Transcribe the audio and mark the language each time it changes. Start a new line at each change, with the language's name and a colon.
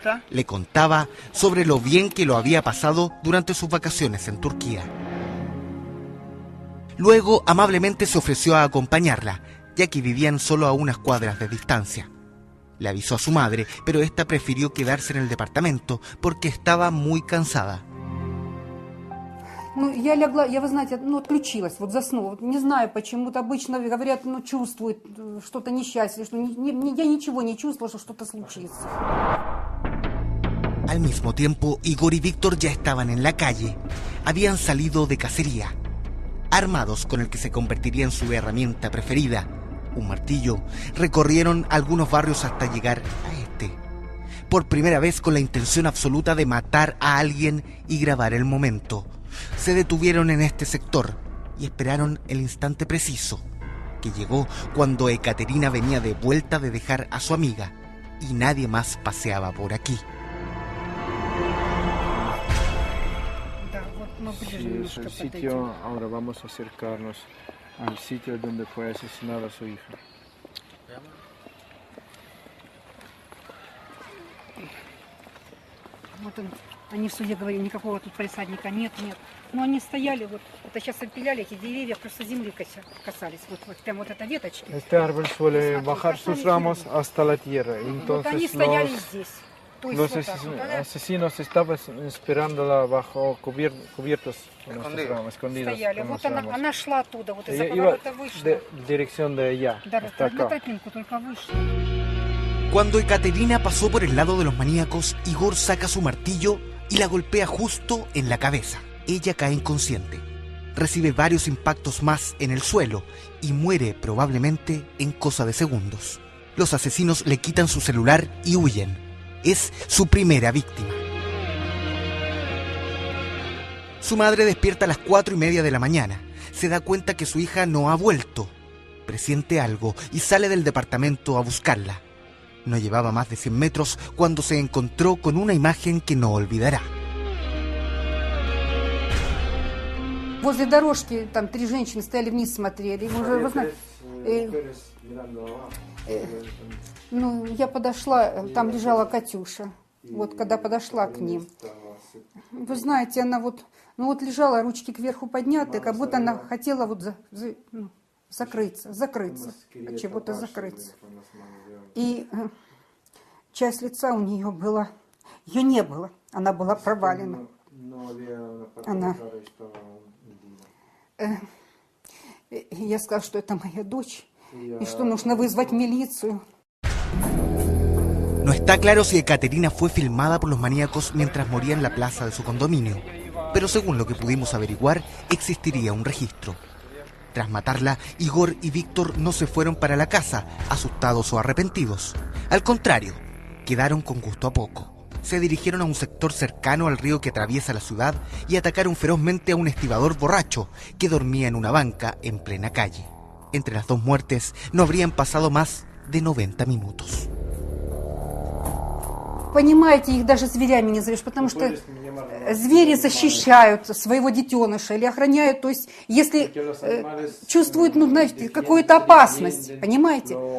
Spanish: Le contaba sobre lo bien que lo había pasado durante sus vacaciones en Turquía. Luego amablemente se ofreció a acompañarla, ya que vivían solo a unas cuadras de distancia. Le avisó a su madre, pero esta prefirió quedarse en el departamento porque estaba muy cansada.
Russian: Я легла, вы знаете, отключилась, заснула. Не знаю, почему-то обычно говорят, чувствует что-то несчастье, что я ничего не чувствовала, что что-то случится.
Spanish: Al mismo tiempo, Igor y Víctor ya estaban en la calle. Habían salido de cacería. Armados con el que se convertiría en su herramienta preferida, un martillo, recorrieron algunos barrios hasta llegar a este. Por primera vez con la intención absoluta de matar a alguien y grabar el momento. Se detuvieron en este sector y esperaron el instante preciso, que llegó cuando Ekaterina venía de vuelta de dejar a su amiga y nadie más paseaba por aquí. Sí, es el sitio, ahora vamos a acercarnos al sitio donde fue asesinada su hija.
Russian: Вот он, они в суде говорили, никакого тут палисадника нет. Но они стояли, это сейчас опиляли, эти деревья просто земли касались, прям эта веточки.
Spanish: Este árbol suele bajar sus ramos hasta la tierra, entonces
Russian: они стояли здесь.
Spanish: Los asesinos estaban esperándola bajo cubiertos con estos ramos, escondidos.
Russian: Она шла оттуда, из-за поворота вышла.
Spanish: Dirección de allá, hasta acá. Cuando Ekaterina pasó por el lado de los maníacos, Igor saca su martillo y la golpea justo en la cabeza. Ella cae inconsciente. Recibe varios impactos más en el suelo y muere probablemente en cosa de segundos. Los asesinos le quitan su celular y huyen. Es su primera víctima. Su madre despierta a las 4:30 de la mañana. Se da cuenta que su hija no ha vuelto. Presiente algo y sale del departamento a buscarla. No llevaba más de 100 metros cuando se encontró con una imagen que no olvidará.
Russian: Возле дорожки там 3 женщины стояли вниз, смотрели. Я подошла, там лежала Катюша. Когда подошла к ним. Вы знаете, она лежала, ручки кверху подняты, как будто она хотела закрыться, от чего-то закрыться. И часть лица у нее была, ее не было, она была провалена. Я сказала, что это моя дочь, y что нужно вызвать милицию.
Spanish: No está claro si Ekaterina fue filmada por los maníacos mientras moría en la plaza de su condominio, pero según lo que pudimos averiguar, existiría un registro. Tras matarla, Igor y Víctor no se fueron para la casa, asustados o arrepentidos. Al contrario, quedaron con gusto a poco. Se dirigieron a un sector cercano al río que atraviesa la ciudad y atacaron ferozmente a un estibador borracho que dormía en una banca en plena calle. Entre las dos muertes no habrían pasado más de 90 minutos.
Russian: Понимаете, их даже зверями не зовешь, потому что звери защищают своего детеныша или охраняют, то есть если чувствуют, какую-то опасность, понимаете?